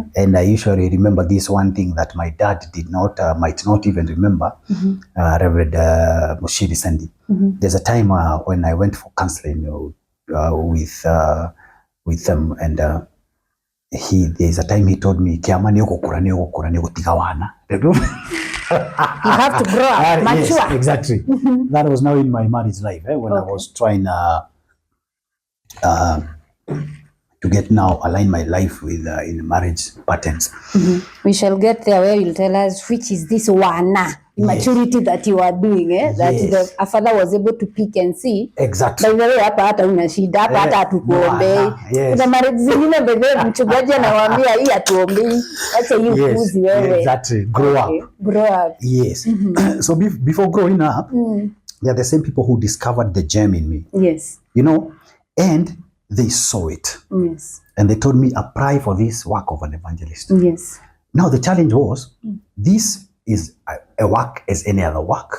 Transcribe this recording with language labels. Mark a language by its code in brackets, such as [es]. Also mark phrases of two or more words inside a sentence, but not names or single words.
[en] And I usually remember this one thing that my dad might not even remember, Reverend Mushiri Sendi. There's a time when I went for counseling with them, and there's a time he told me, [ki] Kiama niyo tigawana. [en] You have to grow up, mature. Yes, exactly. That was now in my marriage life, when I was trying to get now align my life with in marriage patterns. We shall get there where you'll tell us which is this wana maturity that you are doing, that a father was able to pick and see. Exactly. By the way, [sw] hapa hata una shida, hapa hata hatukuombei. Kuna marriage zingine bebe mchungaji anawaambia hii hatuombei. Acha hii upuzi wewe. [en] Exactly. Grow up. Grow up. Yes. So before growing up, they are the same people who discovered the gem in me. Yes. You know, and they saw it. Yes. And they told me, apply for this work of an evangelist. Yes. Now the challenge was, this is a work as any other work.